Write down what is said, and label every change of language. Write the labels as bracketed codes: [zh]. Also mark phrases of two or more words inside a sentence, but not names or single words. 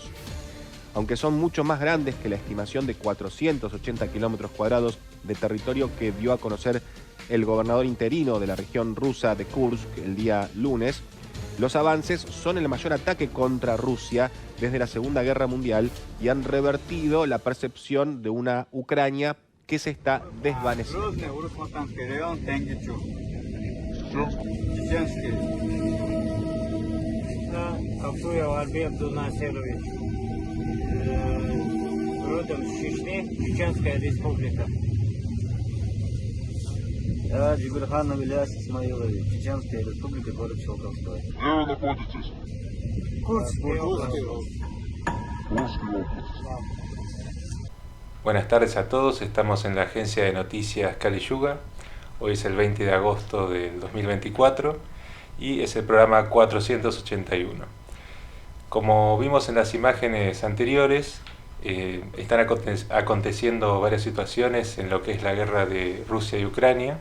[es] Aunque son mucho más grandes que la estimación de 480 kilómetros cuadrados de territorio que dio a conocer el gobernador interino de la región rusa de Kursk el día lunes, los avances son el mayor ataque contra Rusia desde la Segunda Guerra Mundial y han revertido la percepción de una Ucrania que se está desvaneciendo. [ru] Родом с Чечни, Чеченская республика. Я Джигурхан Ильяс Исмаилович, Чеченская республика, город Щелковской. Где вы находитесь? Курская область. Курская область. [es] Buenas tardes a todos, estamos en la agencia de noticias Kali Yuga. Hoy es el 20 de agosto del 2024 y es el programa 481. Como vimos en las imágenes anteriores, están aconteciendo varias situaciones en lo que es la guerra de Rusia y Ucrania.